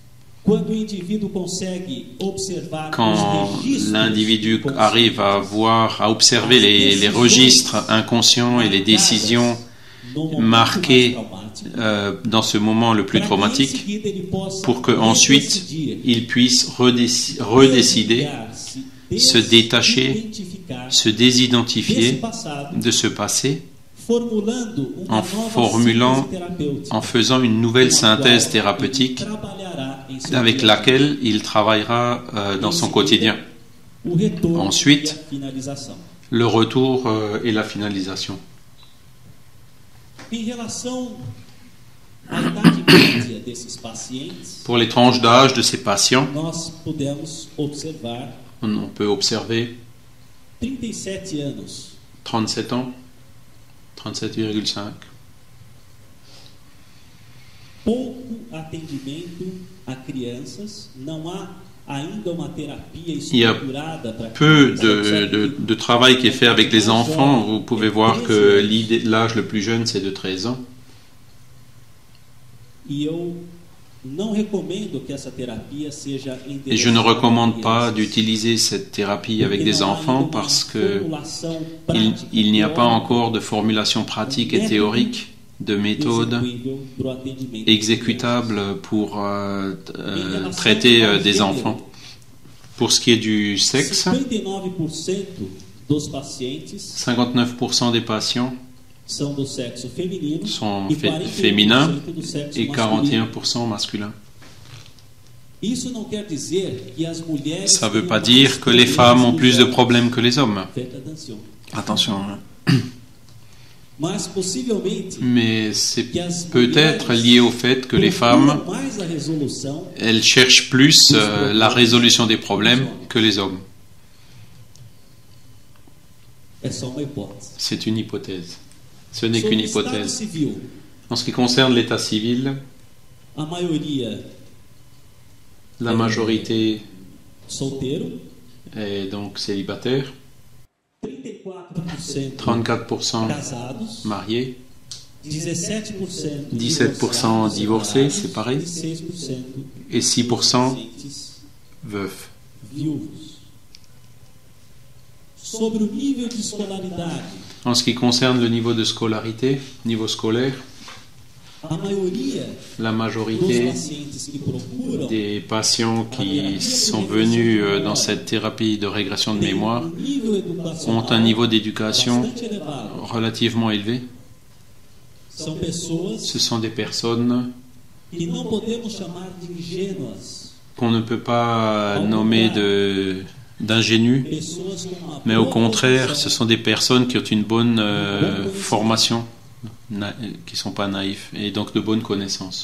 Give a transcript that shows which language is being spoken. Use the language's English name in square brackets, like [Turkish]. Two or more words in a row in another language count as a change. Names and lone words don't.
[French] Quand l'individu arrive à observer les registres inconscients et les décisions marquées dans ce moment le plus traumatique, pour qu'ensuite il puisse redécider se détacher, [Portuguese] desidentificar se desse [French] désidentifier [Portuguese] passado, [French] de ce passé [Portuguese] formulando uma [French] en [Portuguese] nova [French] formulant, [Portuguese] síntese terapêutica, [French] en faisant une nouvelle synthèse thérapeutique [Portuguese] trabalhará em seu [French] avec [Portuguese] dia a dia. [French] laquelle il travaillera dans son quotidien. [Portuguese] O retorno [French] Ensuite, [Portuguese] e a finalização. [French] Le retour et la finalisation. [Portuguese] Em relação à idade média desses pacientes, [French] Pour les tranches d'âge de ces patients, [Portuguese] nós pudemos observar [French] on peut observer [Portuguese] 37 anos, [French] 37 ans, 37,5. [Portuguese] pouco atendimento a crianças, não há ainda uma terapia [French] y a [Portuguese] estruturada para [French] Peu [Portuguese] crianças. [French] de travail qui est fait avec les enfants. Vous pouvez voir que l'âge le plus jeune, c'est de 13 ans. [Portuguese] E eu não recomendo que essa terapia seja [French] Et je ne [Portuguese] endereçada [French] recommande [Portuguese] a [French] pas [Portuguese] crianças, [French] d'utiliser cette thérapie [Portuguese] porque [French] avec des [Portuguese] não há [French] enfants [Portuguese] ainda uma [French] parce que [Portuguese] formulação [French] il [Portuguese] prática [French] n'y a pas [Portuguese] teórica [French] encore de formulation pratique et théorique, de méthode [Portuguese] execuível para o atendimento [French] exécutable pour traiter des enfants. Pour ce qui est du sexe, [Portuguese] 59% dos pacientes [French] 59% des patients [Portuguese] são do sexo feminino [French] sont [Portuguese] e 41% [French] féminins [Portuguese] do sexo [French] et [Portuguese] masculino. [French] 41% masculins. [Portuguese] Isso não quer dizer que as mulheres [French] Ça ne veut [Portuguese] tenham [French] pas [Portuguese] mais [French] dire que les [Portuguese] problemas [French] femmes ont [Portuguese] que [French] plus [Portuguese] os [French] de [Portuguese] homens. [French] problèmes que les hommes. Faites attention. Attention, hein. [Portuguese] Mas possivelmente [French] Mais c'est [Portuguese] que as [French] peut-être [Portuguese] mulheres [French] lié au fait que les femmes, [Portuguese] procuram mais a resolução [French] elles cherchent plus la résolution des problèmes que les hommes. [Portuguese] é só uma hipótese. [French] C'est une hypothèse. Ce n'est [Portuguese] Sobre [French] qu'une [Portuguese] o estado [French] hypothèse. [Portuguese] civil, [French] En ce qui concerne l'état civil, [Portuguese] a maioria [French] la majorité [Portuguese] solteiro, [French] est donc célibataire, [Portuguese] 34% [French] 34% [Portuguese] casados, [French] mariés, [Portuguese] 17% [French] 17% divorcés, séparés, [Portuguese] e 6% [French] et 6% [Portuguese] pacientes [French] veufs. [Portuguese] viúvos. Sobre o nível de escolaridade, [French] En ce qui concerne le niveau de scolarité, niveau scolaire, [Portuguese] a maioria [French] la [Portuguese] dos [French] majorité [Portuguese] pacientes que procuram [French] des patients qui sont venus dans cette thérapie de régression de [Portuguese] têm [French] mémoire [Portuguese] nível educacional [French] ont un niveau d'éducation [Portuguese] bastante elevado. [French] relativement élevé. [Portuguese] São pessoas [French] Ce sont des personnes [Portuguese] que não podemos chamar de ingênuas, [French] qu'on ne peut pas nommer d'ingénus, [Portuguese] pessoas com uma [French] mais au [Portuguese] boa [French] contraire, [Portuguese] formação, [French] ce sont des personnes qui ont une bonne formation, qui ne sont pas naïfs, et donc de bonnes connaissances.